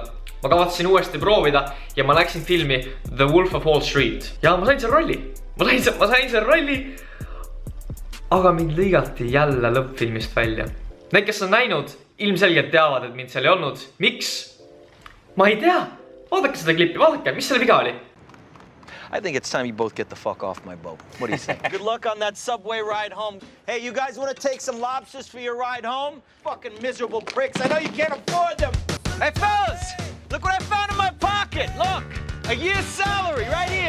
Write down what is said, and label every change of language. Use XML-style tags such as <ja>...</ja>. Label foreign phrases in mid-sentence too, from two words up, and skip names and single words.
<et>Ma kavatsin uuesti proovida ja ma läksin filmi The Wolf of Wall Street ja ma sain seal rolli. Ma sain seal rolli, aga mind lõigati jälle lõppfilmist välja. Need, kes on näinud, ilmselgelt teavad, et mind seal ei olnud. Miks? Ma ei tea. Vaadake seda klippi, vaadake, mis selle viga oli?</et> <en>I think it's time you both get the fuck off my boat. What do you think? Good luck on that subway ride home. Hey, you guys want to take some lobsters for your ride home? Fucking miserable pricks. I know you can't afford them. Hey, fellas, look what I found in my pocket. Look, a year's salary right here.</en>